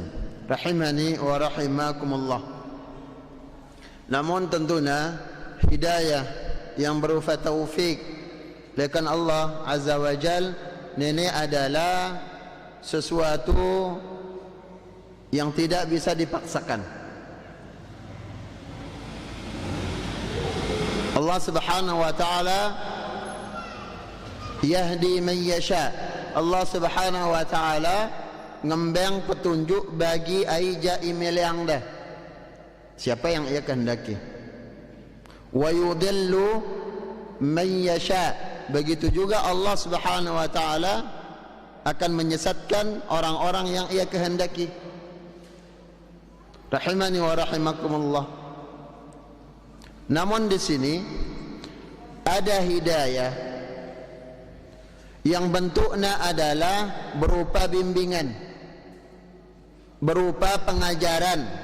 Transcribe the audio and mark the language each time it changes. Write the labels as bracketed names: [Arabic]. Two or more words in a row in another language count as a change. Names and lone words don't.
[Arabic] رحمني ورحمكم الله. [Indonesian] Namun tentunya hidayah yang berupa taufik lekan [Arabic] الله عز وجل [Indonesian] ini adalah sesuatu yang tidak bisa dipaksakan. [Arabic] الله سبحانه وتعالى يهدي من يشاء. الله سبحانه وتعالى [Indonesian] ngembang petunjuk bagi aija imil yang dah siapa yang ia kehendaki. [Arabic] ويضل من يشاء. [Indonesian] Begitu juga [Arabic] الله سبحانه وتعالى [Indonesian] akan menyesatkan orang-orang yang ia kehendaki. [Arabic] رحمني ورحمكم الله. [Indonesian] Namun di sini ada hidayah yang bentuknya adalah berupa bimbingan, berupa pengajaran.